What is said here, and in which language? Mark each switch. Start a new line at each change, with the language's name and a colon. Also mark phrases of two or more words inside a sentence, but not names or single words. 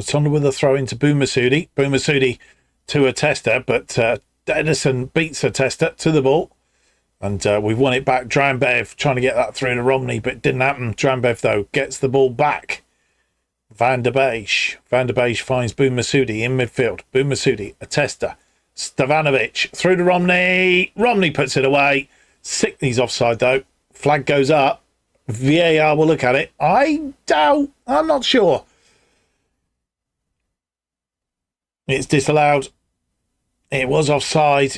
English: Latonda with a throw into Boumassoudi. Boumassoudi to Atesta, but Edison beats Atesta to the ball. And we've won it back. Drambev trying to get that through to Romney, but it didn't happen. Drambev, though, gets the ball back. Van der Beek. Van der Beek finds Boumassoudi in midfield. Boumassoudi, Atesta. Stevanovic through to Romney. Romney puts it away. He's offside though. Flag goes up. VAR will look at it. I'm not sure. It's disallowed. It was offside.